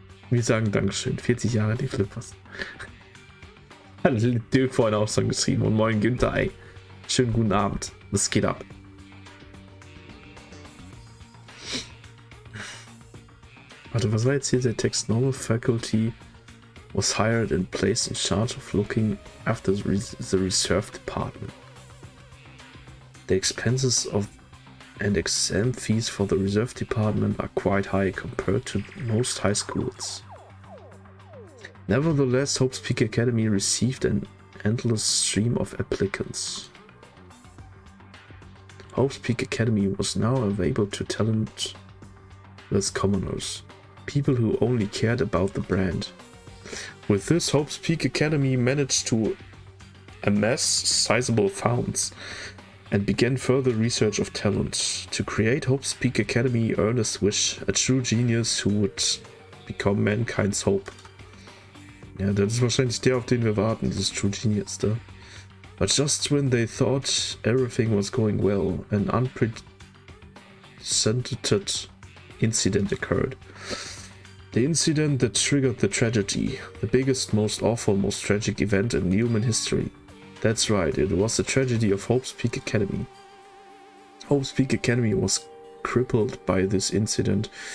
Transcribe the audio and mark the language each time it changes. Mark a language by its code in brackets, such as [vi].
[de] Wir sagen Dankeschön. 40 Jahre die Flippers. Hat Dirk vorhin auch schon geschrieben. Und moin Günther, ey. Schönen guten Abend. Das geht ab. Warte, was war jetzt hier der Text? [en] Normal faculty was hired and placed in charge of looking after the reserve department. The expenses of and exam fees for the reserve department are quite high compared to most high schools. Nevertheless, Hope's Peak Academy received an endless stream of applicants. Hope's Peak Academy was now available to talentless commoners, people who only cared about the brand. With this, Hope's Peak Academy managed to amass sizable funds and began further research of talent. To create Hope's Peak Academy, Ernest Wish, a true genius who would become mankind's hope. [de] Ja, das ist wahrscheinlich der, auf den wir warten, dieses True Genius da. [en] But just when they thought everything was going well, an unprecedented incident occurred. The incident that triggered the tragedy, the biggest, most awful, most tragic event in human history. That's right, it was the tragedy of Hope's Peak Academy. Hope's Peak Academy was crippled by this incident.